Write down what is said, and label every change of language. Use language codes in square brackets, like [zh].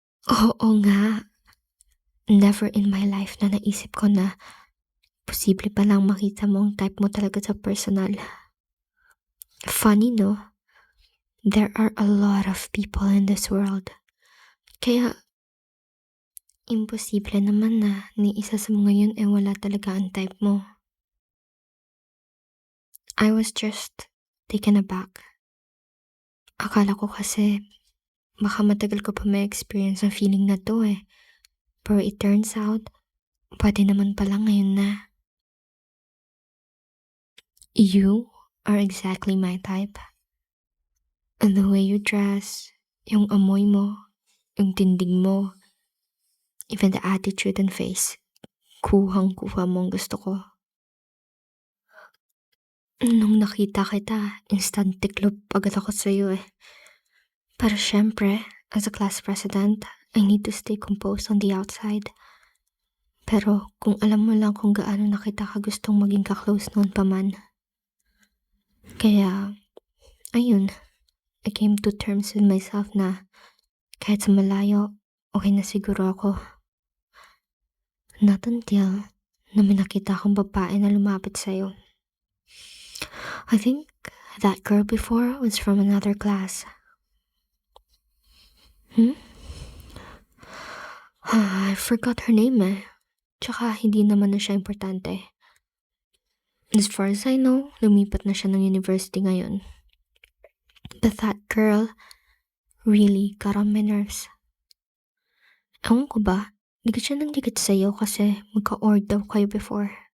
[tl] Oo nga. [en] Never in my life [tl] na naisip ko na posible pa lang makita mo ang type mo talaga sa personal. [en] Funny, no? There are a lot of people in this world. [tl] Kaya, imposible naman na ni isa sa mga yun wala talaga ang type mo. [en] I was just taken aback. [tl] Akala ko kasi baka matagal ko pa may experience ang feeling na to Pero [en] it turns out, [tl] pwede naman pala ngayon na. [en] You are exactly my type. And the way you dress, [tl] yung amoy mo, yung tindig mo, [en] Even the attitude and face. [tl] Kuhang-kuha mo ang gusto ko. Nung nakita kita, instant tiklop agad ako sa'yo eh. Pero syempre, [en] as a class president, I need to stay composed on the outside. [tl] Pero kung alam mo lang kung gaano na kita kagustong maging ka-close noon pa man. Kaya, ayun, [en] I came to terms with myself [tl] na kahit sa malayo, okay na siguro ako. [en] Not until [tl] na may nakita akong babae na lumapit sa'yo. [en] I think that girl before was from another class. I forgot her name [tl] eh. Tsaka hindi naman na siya importante. [en] As far as I know, [tl] lumipat na siya ng university ngayon. [en] But that girl really got on my nerves. [tl] Ewan ko ba, dikit siya ng dikit sa'yo kasi magka-org daw kayo before.